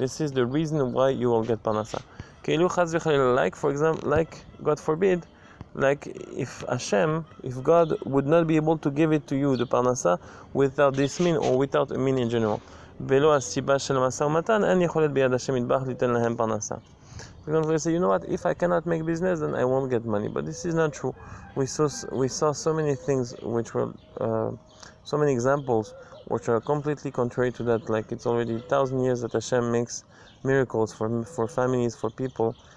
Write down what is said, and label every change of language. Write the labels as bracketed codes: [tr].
[en] This is the reason why you will get parnasa. Like, for example, like, God forbid, like if God would not be able to give it to you, the parnasa, without this mean, or without a mean in general. [he] בלא הסיבה של המשא ומתן, אין יכולת ביד השם יתברך ליתן להם פרנסה. [en] Because say, you know what, if I cannot make business, then I won't get money. But this is not true. We saw so many things which were, so many examples which are completely contrary to that. Like, it's already 1,000 years that Hashem makes miracles for families, for people.